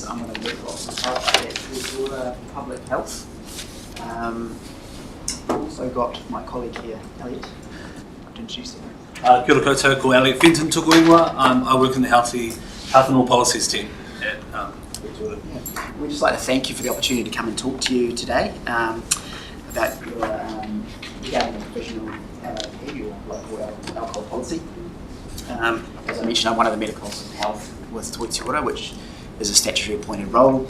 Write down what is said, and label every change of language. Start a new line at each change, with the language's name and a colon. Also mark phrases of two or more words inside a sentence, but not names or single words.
English: I'm one of the medical officers at Te Whara Public Health. I've also got my colleague here, Elliot. To introduce him.
Māori: Kia ora koutou, ko Elliot Fenton tuku ingoa.
English: I work in the Health and All Policies team at Te Whara. We'd just like to thank you for the opportunity to come and talk to you today about your regarding the professional your local alcohol policy. As I mentioned, I'm one of the medical officers of health with Te Whara, which is a statutory appointed role.